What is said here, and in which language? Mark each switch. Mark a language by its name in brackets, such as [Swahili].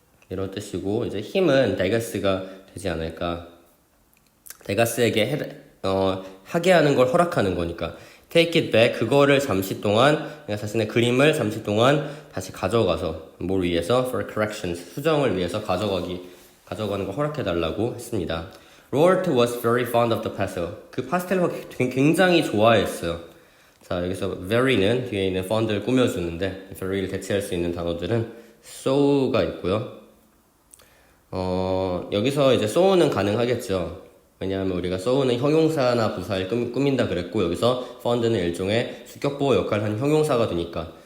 [Korean] 이런 뜻이고, 이제 힘은 데가스가 되지 않을까. 데가스에게 하게 하는 걸 허락하는 거니까. [English] take it back, [Korean] 그거를 잠시 동안, 자신의 그림을 잠시 동안 다시 가져가서, 뭘 위해서? [English] for corrections, [Korean] 수정을 위해서 가져가는 걸 허락해달라고 했습니다. [English] Robert was very fond of the pastel. [Korean] 그 파스텔을 굉장히 좋아했어요. 자, 여기서 very는 뒤에 있는 fond를 꾸며주는데, very를 대체할 수 있는 단어들은 so가 있고요. 여기서 이제 so는 가능하겠죠. 왜냐하면 우리가 so는 형용사나 부사를 꾸민다 그랬고, 여기서 fond는 일종의 수격보호 역할을 하는 형용사가 되니까.